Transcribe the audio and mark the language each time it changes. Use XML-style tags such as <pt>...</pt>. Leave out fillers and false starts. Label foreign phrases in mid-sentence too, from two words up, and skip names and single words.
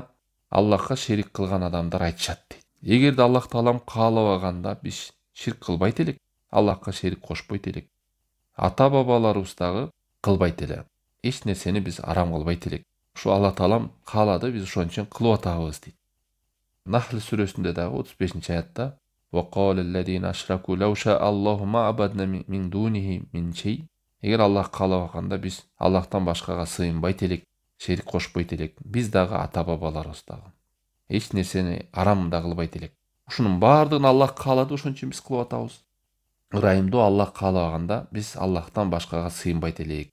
<ky>Аллахка шерик кылган адамдар айтышат дейт. Эгерде Аллах Таалам каалабаганда биз ширк кылбайт элек, Аллахка шерик кошпойт элек. Ата бабаларыбыз дагы кылбайт эле. Эч нерсени биз арам кылбайт элек. Ушу Алла Таалам каалады, биз ошон үчүн кылып атабыз дейт. Нахл сүрөсүндө дагы 35-аятта:</ky> <ar>"وقال الذين أشركوا لو شاء الله ما عبدنا من دونه من شيء".</ar> <ky>Эгер Аллах каалабаганда биз Аллахтан башкага сыйынбайт элек, шерик кошпойт элек. Биз дагы ата бабаларыбыз дагы эч нерсени арам да кылбайт элек. Ушунун баардыгын Аллах каалады, ошон үчүн биз кылып атабыз. Ырайымдуу Аллах каалабаганда биз Аллахтан башкага сыйынбайт элек.</ky>